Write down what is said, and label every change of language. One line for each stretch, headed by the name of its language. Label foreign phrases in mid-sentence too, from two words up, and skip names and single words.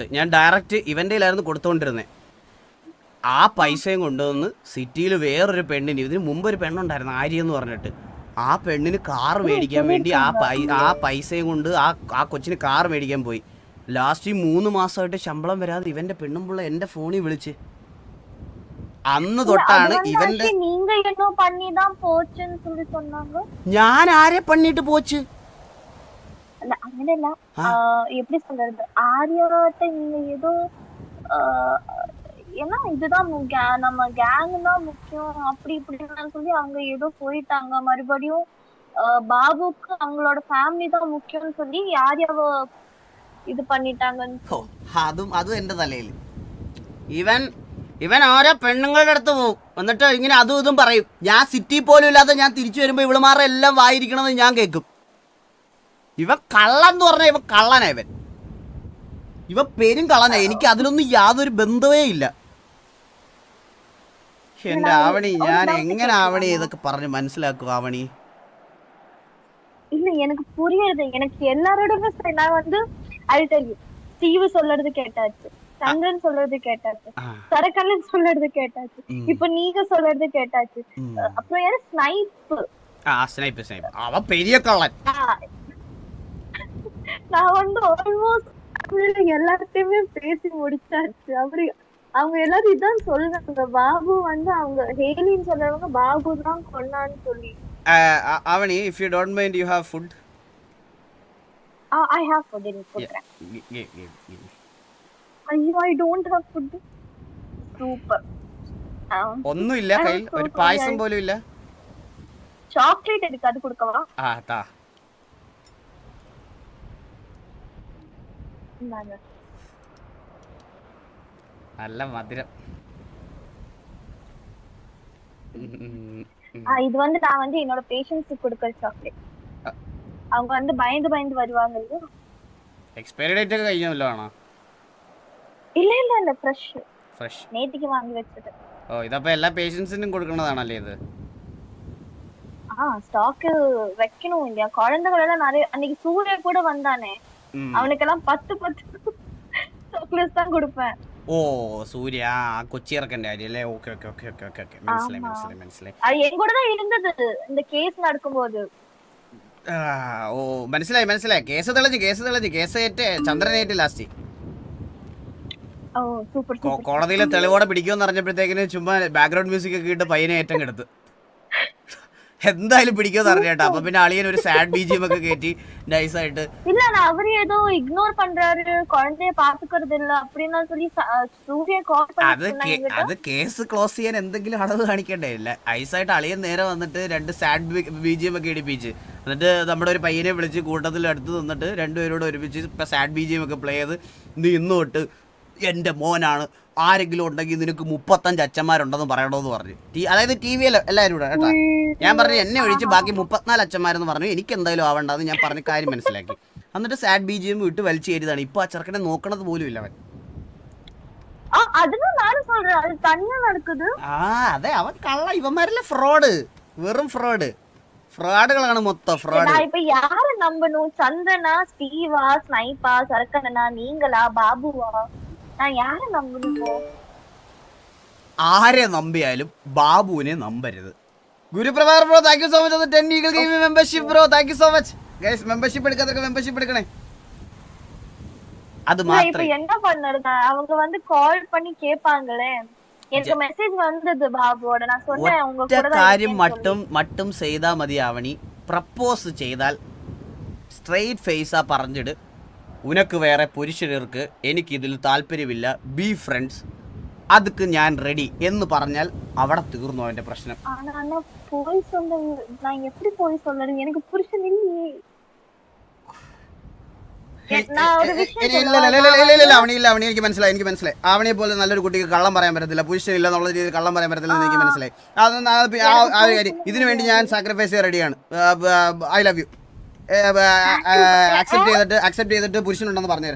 Malayalam: ഞാൻ ഡയറക്റ്റ് ഇവൻ്റെ കയ്യിലായിരുന്നു കൊടുത്തുകൊണ്ടിരുന്നത്. ആ പൈസയും കൊണ്ടുവന്ന് സിറ്റിയിൽ വേറൊരു പെണ്ണിന്, ഇതിന് മുമ്പ് ഒരു പെണ്ണുണ്ടായിരുന്നു ആര്യ എന്ന് പറഞ്ഞിട്ട്, ആ പെണ്ണിന് കാർ മേടിക്കാൻ വേണ്ടി ആ പൈസയും കൊണ്ട് ആ കൊച്ചിന് കാർ മേടിക്കാൻ പോയി. ലാസ്റ്റ് 3 മാസമായിട്ട് ശമ്പളം വരാതെ ഇവൻ്റെ പെണ്ണുമ്പിള്ള എൻ്റെ ഫോണിൽ വിളിച്ച്. അന്ന് തൊട്ടാണ് ഇവന്റെ. ഞാൻ ആരെ പണിയിട്ട് പോച്ച്?
Tamil: இல்ல അങ്ങനെയല്ല, எப்படி சொல்றது, ஆரியாட்ட நீங்க ஏதோ ஏன்னா இதுதான் நம்ம கேங் தான் முக்கியம் அப்படி இப்படின்னு சொல்லி அவங்க ஏதோ போயிட்டாங்க. மறுபடியும் பாபுக்கு அவங்களோட ஃபேமிலி தான் முக்கியம்னு சொல்லி ஆரியாவ ഇത് பண்ணிட்டாங்கன்னு.
Malayalam: അതും എന്റെ തലയിൽ. ഇവൻ ഓരോ പെണ്ണുങ്ങളുടെ അടുത്ത് പോകും, എന്നിട്ട് ഇങ്ങനെ അതും ഇതും പറയും. ഞാൻ സിറ്റി പോലും ഇല്ലാതെ ഞാൻ തിരിച്ചു വരുമ്പോ ഇവളുമാരെ എല്ലാം വായിരിക്കണമെന്ന് ഞാൻ കേൾക്കും. ഇവൻ കള്ളൻ എന്ന് പറഞ്ഞാൽ ഇവൻ കള്ളനാ. ഇവൻ പേരും കള്ളനാ. എനിക്ക് അതിലൊന്നും യാതൊരു ബന്ധവേ ഇല്ല. എന്റെ ആവണി, ഞാൻ എങ്ങനെ ആവണി ഇതൊക്കെ പറഞ്ഞ് മനസ്സിലാക്കും ആവണി?
Tamil: இல்ல எனக்கு புரியுது. எனக்கு எல்லாரோடமே நான் வந்து ஸ்டீவ் சொல்றது கேட்டாச்சு, சந்திரன் சொல்றது கேட்டாச்சு, சரக்கண்ணன் சொல்றது கேட்டாச்சு, இப்ப நீங்க சொல்றது கேட்டாச்சு, அப்புறம் யாரு ஸ்னைப். அவன் பெரிய கள்ளன். நான் வந்து ஆல்மோஸ்ட் எல்லாத்தையுமே பேசி முடிச்சாச்சு. அப்படி அவங்க எல்லாரும் இதான் சொல்றாங்க. பாபு வந்து அவங்க ஹேலின்னு சொல்றவங்க பாபு தான் கொன்னான்னு சொல்லி.
English: Avani, if you don't mind, you have food. I have food in food. Give. I don't have food. Super.
Malayalam: ഒന്നുമില്ല കയ്യിൽ, ഒരു പായസം പോലും ഇല്ല. ചോക്ലേറ്റ് എടുക്ക, അത് കൊടുക്കവാ? താ. നല്ല മധുരം.
Tamil: இது வந்து நான் வந்து என்னோட பேஷண்ட்ஸ்க்கு கொடுக்கிற சாக்லேட். அவங்க வந்து பயந்து வருவாங்க இல்லையா?
Malayalam: എക്സ്പയറി ഡേറ്റ് ഒക്കെ കഴിഞ്ഞല്ലോ ആണോ? இல்ல ഫ്രഷ്. നേത്തിക്ക് വാങ്ങി വെച്ചത്. ഓ, ഇതപ്പോ എല്ലാ പേഷ്യൻസിനും കൊടുക്കുന്നതാണല്ലേ ഇത്?
Tamil: ஸ்டாக் வைக்கணும் இல்லையா? குழந்தைகள் எல்லாம் நிறைய, அன்னைக்கு சூர்யா கூட வந்தானே, அவனுக்கெல்லாம் 10 சாக்லேட்ஸ் தான் கொடுப்பேன்.
Malayalam: ഓ, സൂര്യ കൊച്ചി ഇറക്കന്റെ കാര്യല്ലേ? ഓക്കെ മനസ്സിലായി. അത് എൻ കൂടെ
Tamil: தான் இருந்தது இந்த கேஸ் நடக்கும்போது.
Malayalam: ഓ, മനസ്സിലായി. കേസ് തെളിഞ്ഞ് കേസേറ്റ് ചന്ദ്രനേറ്റ് ലാസ്റ്റ്. ഓ, സൂപ്പർ. കോടതിയിലെ തെളിവോടെ പിടിക്കുമെന്ന് അറിഞ്ഞപ്പോഴത്തേക്കിന് ചുമ്മാ
English: background music
Malayalam: ഒക്കെ ഇട്ട് പയ്യനെ ഏറ്റം കെടുത്ത്. എന്തായാലും പിടിക്കുമെന്ന് അറിഞ്ഞേട്ടാ. അപ്പൊ പിന്നെ അളിയൻ ഒരു
English: sad BGM
Malayalam: ഒക്കെ കയറ്റി നൈസായിട്ട്.
Tamil: இல்ல, அவரு ஏதோ இக்னோர் பண்றாரு, குழந்தைய பாத்துக்கிறது இல்ல அப்படின்னா சொல்லி சூர்யா கால் பண்ணி.
Malayalam: അത് കേസ് ക്ലോസ് ചെയ്യാൻ എന്തെങ്കിലും അളവ് കാണിക്കണ്ടേ? ഇല്ല, ഐസായിട്ട് അളിയൻ നേരെ വന്നിട്ട് 2
English: sad BGM
Malayalam: ഒക്കെ ഇടിപ്പിച്ച്, എന്നിട്ട് നമ്മുടെ ഒരു പയ്യനെ വിളിച്ച് കൂട്ടത്തിൽ അടുത്ത് നിന്നിട്ട് രണ്ടുപേരോട് ഒരുമിച്ച്
English: sad BGM
Malayalam: ഒക്കെ പ്ലേ ചെയ്ത്, നീ ഇന്ന് തൊട്ട് എന്റെ മോനാണ്, ആരെങ്കിലും ഉണ്ടെങ്കിൽ നിനക്ക് 35 അച്ഛന്മാരുണ്ടെന്ന് പറയണമെന്ന് പറഞ്ഞു. അതായത് TV-യിൽ എല്ലാവരും കൂടെ കേട്ടോ. ഞാൻ പറഞ്ഞു എന്നെ ഒഴിച്ച് ബാക്കി 34 അച്ഛന്മാരെന്ന് പറഞ്ഞു. എനിക്ക് എന്തായാലും ആവണ്ടെന്ന് ഞാൻ പറഞ്ഞ കാര്യം മനസ്സിലാക്കി. എന്നിട്ട്
English: sad BGM
Malayalam: വിട്ട് വലിച്ചു കയറിയതാണ്. ഇപ്പൊ ആ ചെറുക്കനെ നോക്കണത് പോലും ഇല്ല അവൻ. അതെ, അവൻ കള്ള. ഇവന്മാരല്ലേ ഫ്രോഡ്, വെറും ഫ്രോഡുകളാണ് മൊത്തം. ഫ്രോഡ്.
Tamil: இப்ப யார நம்பணும்? சந்திரனா, ஸ்டீவா, ஸ்னைப்பா, சரக்கண்ணனா, நீங்களா, பாபுவா? நான் யார நம்பணும்?
Malayalam: ആരെ നമ്പിയാലും ബാബുവിനെ നമ്പരുത്. ഗുരുപ്രഭാർ ബ്രോ,
English: thank you so much.
Malayalam: 10 ഈഗിൾ ഗെയിം മെമ്പർഷിപ്പ് ബ്രോ,
English: thank you so much.
Malayalam: ഗൈസ്, മെമ്പർഷിപ്പ് എടുക്കാതൊക്കെ മെമ്പർഷിപ്പ് എടുക്കണേ.
Tamil: அது മാത്രം. இப்ப என்ன பண்ணறது? அவங்க வந்து கால் பண்ணி கேட்பாங்களே. எனக்கு மெசேஜ் வந்தது பாபுவோட. நான் சொன்னேன் உங்க கூட தான்
Malayalam: കാര്യം மட்டும் ചെയ്താ മതി. ആവണി പ്രപ്പോസ് ചെയ്താൽ സ്ട്രെയിറ്റ് ഫേസാ പറഞ്ഞിട്, ഉനക്ക് വേറെ പുരുഷർക്ക് എനിക്ക് ഇതിൽ താല്പര്യമില്ല,
English: be friends,
Malayalam: അതുക്ക് ഞാൻ റെഡി എന്ന് പറഞ്ഞാൽ അവിടെ തീർന്നു അവന്റെ പ്രശ്നം.
Tamil: പോയി நான் எப்படி போய் சொல்றது? எனக்கு புருஷன் இல்லையே.
Malayalam: അവണി എനിക്ക് മനസ്സിലായി. അവനെ പോലെ നല്ലൊരു കുട്ടിക്ക് കള്ളം പറയാൻ പറ്റത്തില്ല, പുരുഷനില്ല എന്നുള്ള രീതിയിൽ കള്ളം പറയാൻ പറ്റത്തില്ല എന്ന് എനിക്ക് മനസ്സിലായി. ആ ഒരു കാര്യം ഇതിനു വേണ്ടി ഞാൻ സാക്രിഫൈസ് ചെയ്യാൻ റെഡിയാണ്.
English: I love you.
Malayalam: അക്സെപ്റ്റ് ചെയ്തിട്ട് പുരുഷനുണ്ടെന്ന് പറഞ്ഞുതരാം.